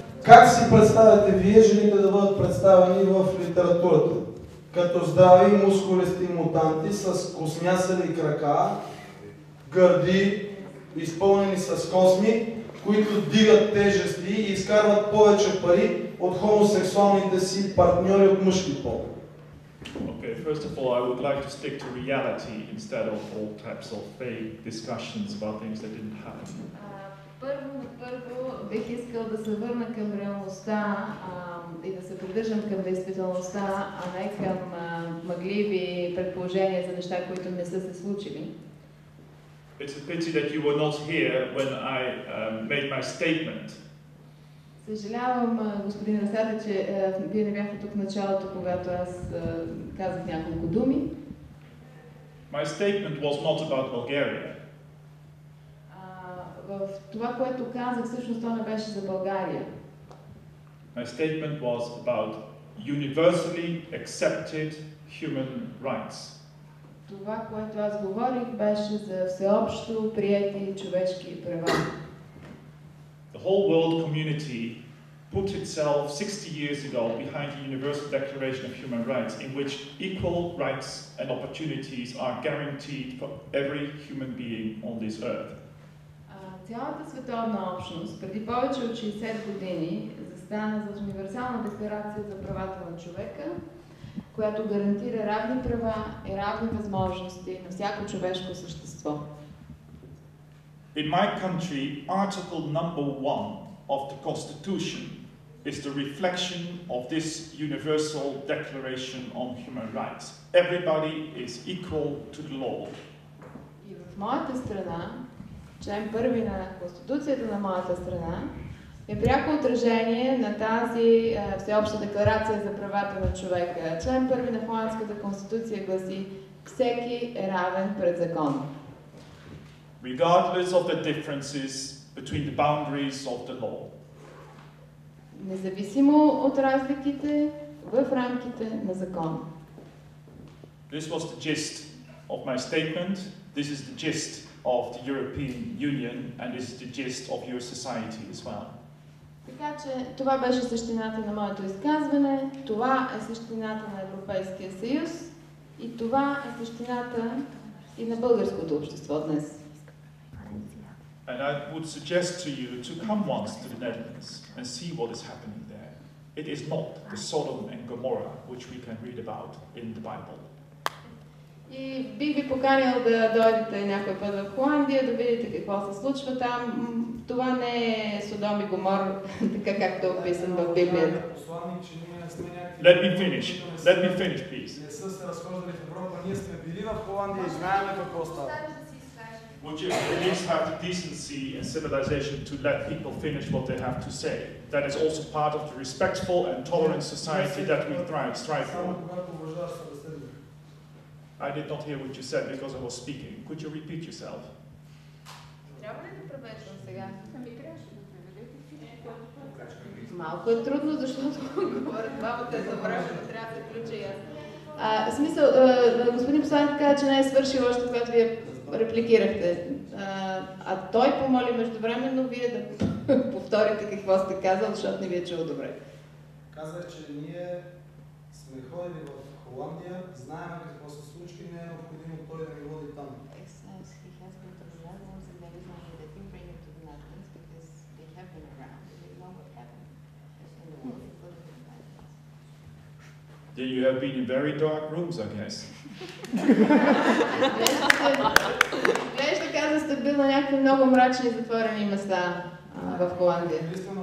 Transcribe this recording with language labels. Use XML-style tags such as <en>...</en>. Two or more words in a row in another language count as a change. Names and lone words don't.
<bg>Как си представяте вие жените да бъдат представени в литературата? Като здрави мускулисти мутанти с космясали крака, гърди, изпълнени с косми, които дигат тежести и изкарват повече пари от хомосексуалните си партньори от мъжки пол.</bg> <en>Okay, first of all, I would like to stick to reality instead of all types of vague discussions about things that didn't happen.</en> <bg>Първо бих искал да се върна към реалността и да се придържам към действителността, а не към мъгливи предположения за неща, които не са се случили.</bg> <en>It's a pity that you were not here when I made my statement.</en> <bg>Съжалявам, господин Растате, че вие не бяхте тук в началото, когато аз казах няколко думи.</bg> <en>My statement was not about Bulgaria.</en> <bg>В това, което казах, всъщност то не беше за България.</bg> <en>My statement was about universally accepted human rights.</en> <bg>Това, което аз говорих, беше за всеобщо приети човешки права.</bg> <en>The whole world community put itself 60 years ago behind the Universal Declaration of Human Rights, in which equal rights and opportunities are guaranteed for every human being on this earth.</en> <bg>Цялата световна общност преди повече от 60 години застана за универсална декларация за правата на човека, която гарантира равни права и равни възможности на всяко човешко същество.</bg> <en>In my country, Article number 1 of the Constitution is the reflection of this Universal Declaration on Human Rights. Everybody is equal to the law.</en> <bg>И в моята страна, член 1 на Конституцията на моята страна, е пряко отражение на тази всеобща декларация за правата на човека. Член 1 на Холандската конституция гласи: всеки е равен пред закон.</bg> <en>Regardless of the differences between the boundaries of the law.</en> <bg>Независимо от разликите в рамките на закон.</bg> <en>This was the gist of my statement. This is the gist of the European Union, and this is the gist of your society as well.</en> <bg>Така че това беше същината на моето изказване, това е същината на Европейския съюз и това е същината и на българското общество днес.</bg> <en>And I would suggest to you to come once to the Netherlands and see what is happening there. It is not the Sodom and Gomorrah which we can read about in the Bible.</en> <bg>И бих ви поканил да дойдете някой път в Холандия, да видите какво се случва там. Това не е Содом и Гомор, така както е описан в Библията.</bg> <en>Let me finish, please.</en> <bg>Не са се разхождали в Европа, ние сме били в Холандия и знаем какво става.</bg> <en>Would you please have the decency and civilization to let people finish what they have to say? That is also part of the respectful and tolerant society that we strive for. I did not hear what you said because I was speaking. Could you repeat yourself?</en> <bg>Трябва ли да превеждам сега? Малко е трудно, защото говорят двамата едновременно, трябва да включа и аз. Смисъл, господин посланник каза, че не е свършил още, когато вие репликирахте. А той помоли междувременно вие да повторите какво сте казал, защото не ви е чул добре. Казах, че ние сме ходили в Холандия, знаем какво се случва и не е необходимо той да ни води там.</bg> <en>Then you have been in very dark rooms, I guess.</en> <bg>Глежда, каза, сте бил на някакви много мрачни затворени места в Холандия.</bg>